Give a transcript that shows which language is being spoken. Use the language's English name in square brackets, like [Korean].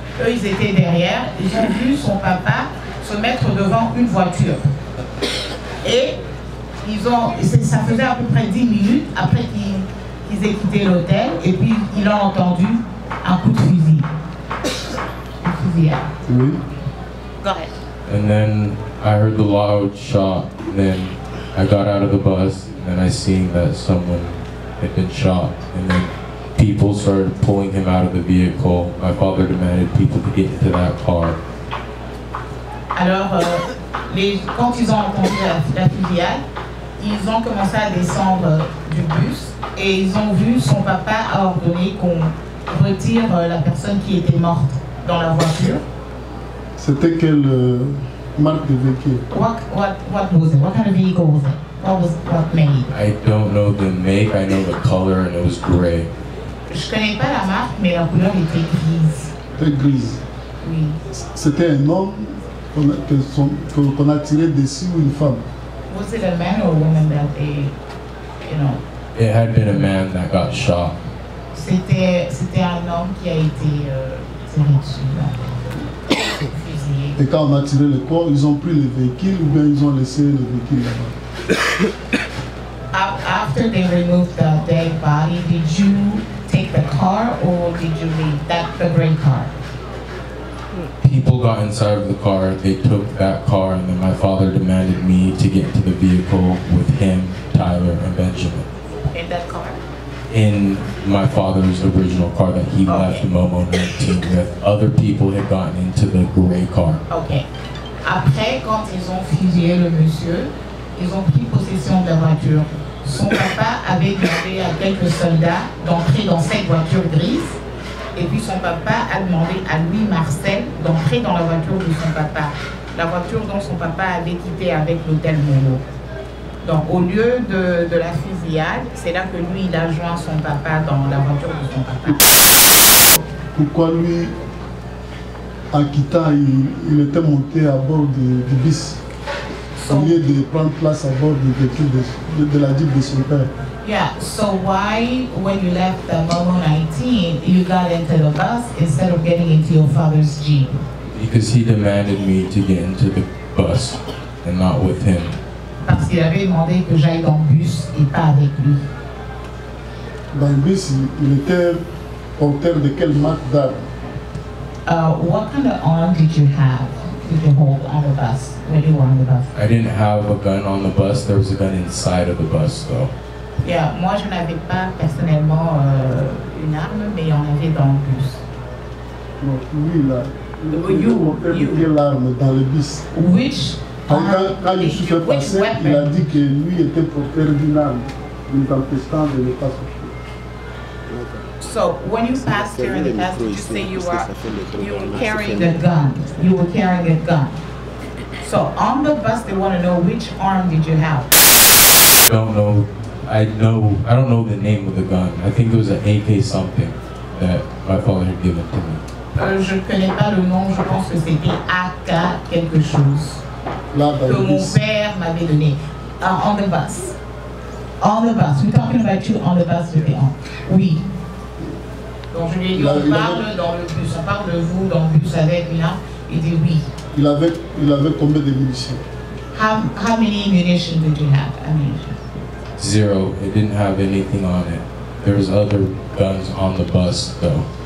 [French] Eux, ils étaient derrière. Ils ont vu son papa se mettre devant une voiture. Et ça faisait à peu près 10 minutes après qu'ils aient quitté l'hôtel. Et puis, il a entendu un coup de fusil. Une fusillade. Oui. [English] Go ahead. And then I heard the loud shot. And then I got out of the bus and I seen that someone had been shot. And then people started pulling him out of the vehicle. My father demanded people to get into that car. [French] Alors, quand ils ont entendu la fusillade, ils ont commencé à descendre du bus et ils ont vu son papa a ordonné qu'on retire la personne qui était morte dans la voiture. C'était quelle marque de véhicule? [English] What was it? What kind of vehicle was it? What made? I don't know the make, I know the color, and it was gray. [French] Je connais pas la marque, mais la couleur était grise. Très grise. Oui. C'était un homme qu'on a tiré dessus ou une femme? [English] Was it a man or a woman that they, you know? It had been a man that got shot. [French] C'était un homme qui a été tiré dessus. Fusillé. Et quand on a tiré le corps, ils ont pris le véhicule ou bien ils ont laissé le véhicule là-bas? [English] After they removed the dead body, did you take the car or did you leave the gray car? People got inside of the car, they took that car, and then my father demanded me to get into the vehicle with him, Tyler, and Benjamin. In that car? In my father's original car that he left Momo 19 with. Other people had gotten into the gray car. Ok. [French] Après, quand ils ont fusillé le monsieur, ils ont pris possession de la voiture. Son papa avait demandé à quelques soldats d'entrer dans cette voiture grise. Et puis son papa a demandé à Louis Marcel d'entrer dans la voiture de son papa. La voiture dont son papa avait quitté avec l'hôtel Molo. Donc au lieu de la fusillade, c'est là que lui il a joint son papa dans la voiture de son papa. Pourquoi lui, en quittant, il était monté à bord du bus au lieu de prendre place à bord du véhicule de la Jeep de son père? [English] Yeah, so why, when you left the Momo 19, you got into the bus instead of getting into your father's Jeep? Because he demanded me to get into the bus and not with him. [French] Parce qu'il avait demandé que j'aille dans le bus et pas avec lui. Dans le bus, il était porteur de quelle marque d'arme? [English] What kind of arm did you have? Did you hold on the bus when you were on the bus? I didn't have a gun on the bus, there was a gun inside of the bus though. [French] Yeah, moi je n'avais pas personnellement une arme, mais il y en avait dans le bus. Donc lui, là, il portait quelle arme dans le bus? [English] Which [French] quand il se fait passer, il a dit que lui était porteur d'une arme, nous empêchant de ne pas souffrir. [English] So when you passed here in the past, did you say you were carrying a gun? You were carrying a gun. So on the bus, they want to know which arm did you have? I don't know. I don't know the name of the gun. I think it was an AK something that my father had given to me. [French] Je ne connais pas le nom, je pense que c'était AK quelque chose que mon père m'avait donné. [English] On the bus. On the bus. We're talking about you on the bus with the arm. [French] Oui. Donc je lui ai dit, on parle dans le bus, on parle de vous dans le bus avec une arme. Il dit oui. Il avait combien de munitions? [English] How many ammunition did you have? Ammunition? Zero. It didn't have anything on it. There was other guns on the bus though.